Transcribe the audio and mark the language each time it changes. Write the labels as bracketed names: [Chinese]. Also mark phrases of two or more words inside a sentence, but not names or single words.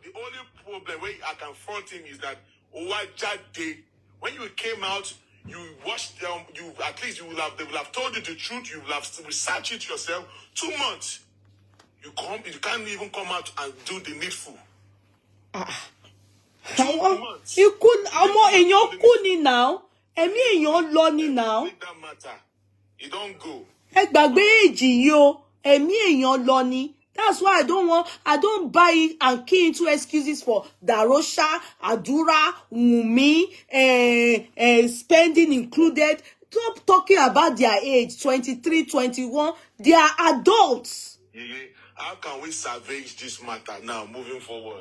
[English] The only problem where I confront him is that when you came out, you watched them. They will have told you the truth. You will have researched it yourself. 2 months. You can't even come out and do the needful. 2 months. You could [Yoruba] èèyàn kú ni now. Ẹ̀mí èèyàn lọ ni now. [English] Make that matter. You don't go. [Yoruba] Ẹ gbàgbé èjì yo. Ẹ̀mí èèyàn lọ ni. [English] That's why I don't buy it and key into excuses for Darosha, Adura, Wumi, spending included. Stop talking about their age, 23, 21. They are adults. How can we salvage this matter now, moving forward?